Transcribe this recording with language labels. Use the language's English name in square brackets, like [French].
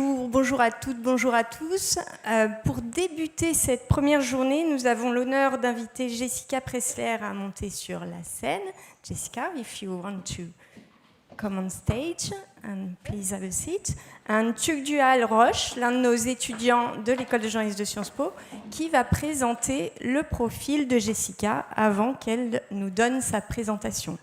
[French] Bonjour à toutes, bonjour à tous. Pour débuter cette première journée, nous avons l'honneur d'inviter Jessica Pressler à monter sur la scène. [English] Jessica, if you want to come on stage and please have a seat. [French] Un Tugdual Roche, l'un de nos étudiants de l'École de journalisme de Sciences Po, qui va présenter le profil de Jessica avant qu'elle nous donne sa présentation.